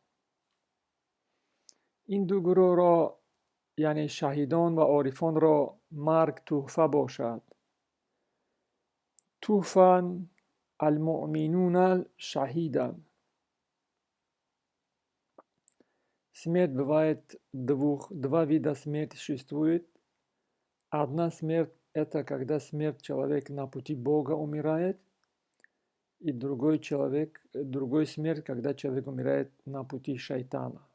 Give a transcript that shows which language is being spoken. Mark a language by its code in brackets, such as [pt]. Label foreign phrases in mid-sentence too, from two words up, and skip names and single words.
[tg] Ин ду гурӯҳро, яъне шаҳидон ва орифонро марг туҳфа бошад. [ar] تحفة المؤمنون شهيدا. [ru] Смерть бывает два вида смерти существует. Одна смерть – это когда человек на пути Бога умирает, и другой смерть, когда человек умирает на пути шайтана.